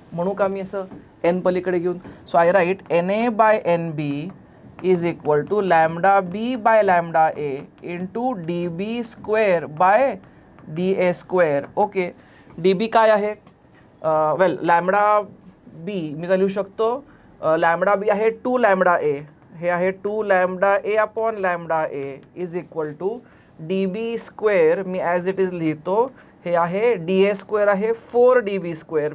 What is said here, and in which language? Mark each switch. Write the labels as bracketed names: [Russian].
[Marathi] म्हणू का मी असं N पलीकडे घेऊन? [English] So I write NA/NB is equal to λB/λA into dB²/dA². [Marathi] Okay, dB काय आहे? वेल, λB मी लिहू शकतो. λB आहे 2λA. हे आहे 2λA/λA is equal to dB². मी as it is लिहितो. हे आहे dA² आहे 4dB².